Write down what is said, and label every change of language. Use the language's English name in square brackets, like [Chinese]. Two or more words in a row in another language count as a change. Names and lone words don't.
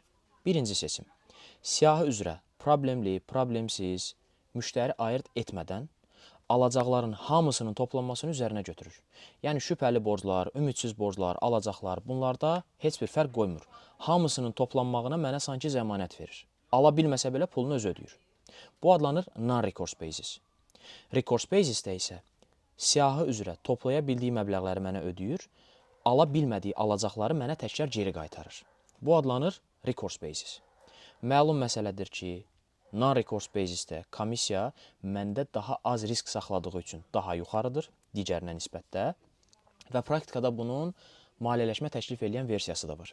[Azerbaijani] Birinci seçim, siyahı üzrə problemli, problemsiz, müştəri ayırt etmədən alacaqların hamısının toplanmasını üzərinə götürür. Yəni şübhəli borclar, ümidsiz borclar, alacaqlar, bunlarda heç bir fərq qoymur. Hamısının toplanmağına mənə sanki zəmanət verir. Ala bilməsə belə pulunu özü ödəyir. Bu adlanır [English] non-recourse basis. Recourse basisdə [Azerbaijani] isə siyahı üzrə toplaya bildiyi məbləğləri mənə ödəyir, ala bilmədiyi alacaqları mənə təkrar geri qaytarır. Bu adlanır [English] recourse basis. [Azerbaijani] Məlum məsələdir ki, [English] non-recourse basisdə [Azerbaijani] komissiya məndə daha az risk saxladığı üçün daha yuxarıdır digərinə nisbətdə və praktikada bunun maliyyələşmə təklif edən versiyası da var.